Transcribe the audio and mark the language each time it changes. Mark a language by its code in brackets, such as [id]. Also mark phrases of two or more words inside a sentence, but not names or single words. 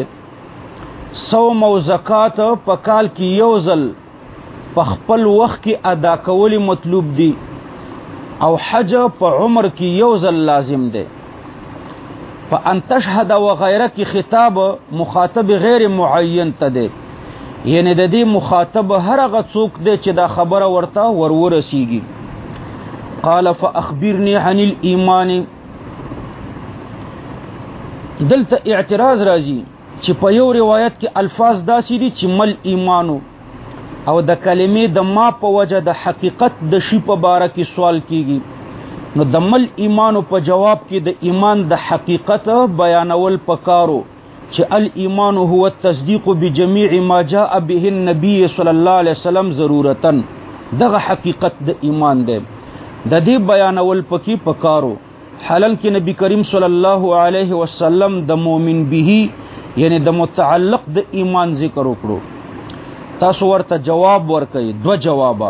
[ps] صوم او زکات په کال کې یو ځل په خپل وخت کې ادا کول مطلوب دي، او حج په عمر کې یو ځل لازم دی. [ar] فان تشهد [ps] وغیره کی خطاب مخاطب غیر معین ته دی، یعنی د دې مخاطب هر هغه څوک دی چې دا خبره ورته ورسیږي. [ar] قال فاخبرني عن الايمان. [ps] دلته اعتراض راځي چې په یو روایت کې الفاظ داسې دي چې مل ایمانو، او د کلمې د ما په وجه د حقیقت د شی په باره کې سوال کیږي. نو د مل ایمانو په جواب کې د ایمان د حقیقت بیانول پکارو چې [ar] الایمان هو التصدیق بجميع ما جاء به النبي صلی الله علیه وسلم ضرورتا. [ps] دغه حقیقت د ایمان دی، د دې بیانول پکې پکارو. حالان کې نبی کریم [ar] صلی الله علیه وسلم [ps] د مؤمن به یعنی د متعلق د ایمان ذکر وکړو. تاسو ورته جواب ورکړئ. دو جوابه.